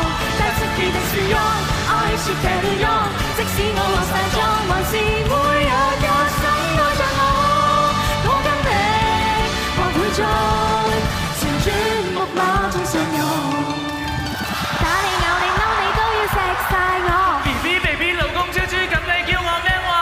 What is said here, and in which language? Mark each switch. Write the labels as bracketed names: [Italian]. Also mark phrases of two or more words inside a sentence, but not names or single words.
[Japanese] 大好きですよ，愛してるよ， [Cantonese] 即使我落晒妝，還是會有一生愛着我。我跟你或會在旋轉木馬中相擁，打你咬你嬲你都要錫晒我。 Baby 老公豬豬咁你叫我咩話？